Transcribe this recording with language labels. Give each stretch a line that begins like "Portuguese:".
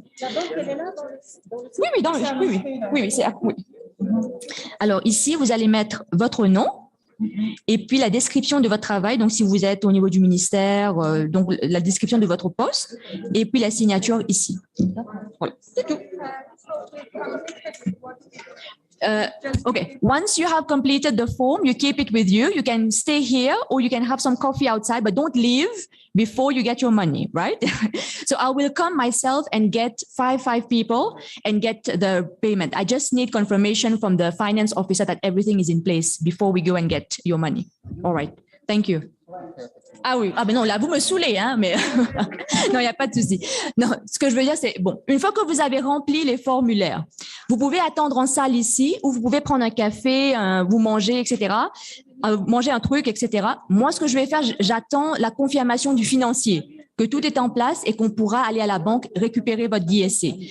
French: La banque, elle est là oui, oui. Alors ici, vous allez mettre votre nom et puis la description de votre travail. Donc, si vous êtes au niveau du ministère, donc la description de votre poste et puis la signature ici. Voilà, c'est tout.
English: Okay, once you have completed the form, you keep it with you. You can stay here or you can have some coffee outside, but don't leave before you get your money, right? So I will come myself and get five people and get the payment. I just need confirmation from the finance officer that everything is in place before we go and get your money. All right, thank you.
French: Ah oui, ah ben non, là, vous me saoulez, hein, mais non, il n'y a pas de souci. Non, ce que je veux dire, c'est, bon, une fois que vous avez rempli les formulaires, vous pouvez attendre en salle ici ou vous pouvez prendre un café, vous manger, etc., manger un truc, etc. Moi, ce que je vais faire, j'attends la confirmation du financier, que tout est en place et qu'on pourra aller à la banque récupérer votre DSA.